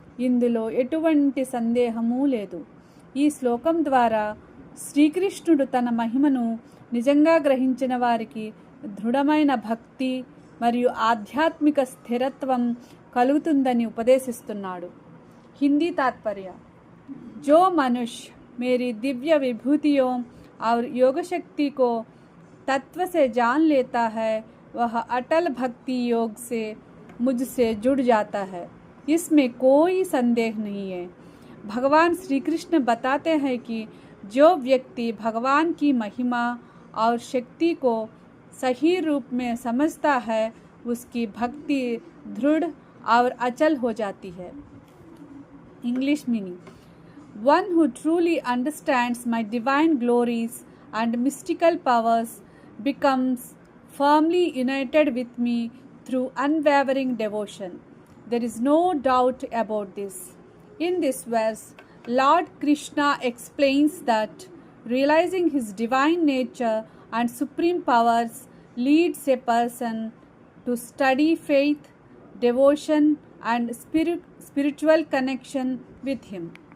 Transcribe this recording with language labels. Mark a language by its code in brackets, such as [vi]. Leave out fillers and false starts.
[te] ఇందులో ఎటువంటి సందేహమూ లేదు. ఈ శ్లోకం ద్వారా శ్రీకృష్ణుడు తన మహిమను నిజంగా గ్రహించిన వారికి దృఢమైన భక్తి మరియు ఆధ్యాత్మిక స్థిరత్వం కలుగుతుందని ఉపదేశిస్తున్నాడు. [hi] హిందీ तात्पर्य: जो मनुष्य मेरी दिव्य विभूतियों और योग शक्ति को तत्व से जान लेता है वह अटल भक्ति योग से मुझसे जुड़ जाता है. इसमें कोई संदेह नहीं है. भगवान श्री कृष्ण बताते हैं कि जो व्यक्ति भगवान की महिमा और शक्ति को सही रूप में समझता है उसकी भक्ति दृढ़ और अचल हो जाती है. [en] English meaning: one who truly understands my divine glories and mystical powers becomes firmly united with me through unwavering devotion. There is no doubt about this. In this verse, Lord Krishna explains that realizing his divine nature and supreme powers leads a person to study faith, devotion and spiritual connection with him.